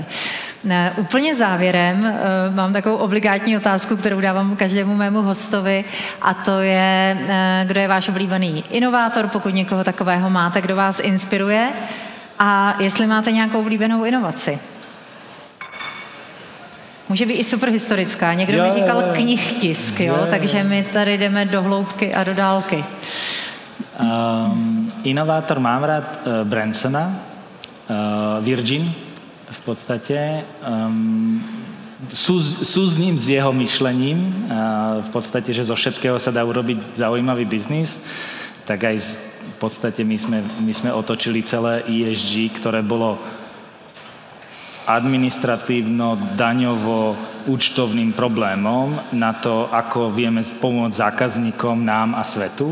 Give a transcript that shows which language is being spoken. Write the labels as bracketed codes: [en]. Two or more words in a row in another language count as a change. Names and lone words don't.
[cs] Úplně závěrem mám takovou obligátní otázku, kterou dávám každému mému hostovi, a to je, kdo je váš oblíbený inovátor, pokud někoho takového máte, kdo vás inspiruje a jestli máte nějakou oblíbenou inovaci. Může být i superhistorická. Někdo mi říkal knihtisk, jo? Takže my tady jdeme do hloubky a do dálky. [sk] Inovátor mám rád Bransona, Virgin v podstate. Súzním s jeho myšlením, v podstate, že zo všetkého sa dá urobiť zaujímavý biznis, tak aj v podstate my sme otočili celé ESG, ktoré bolo administratívno, daňovo, účtovným problémom na to, ako vieme pomôcť zákazníkom, nám a svetu.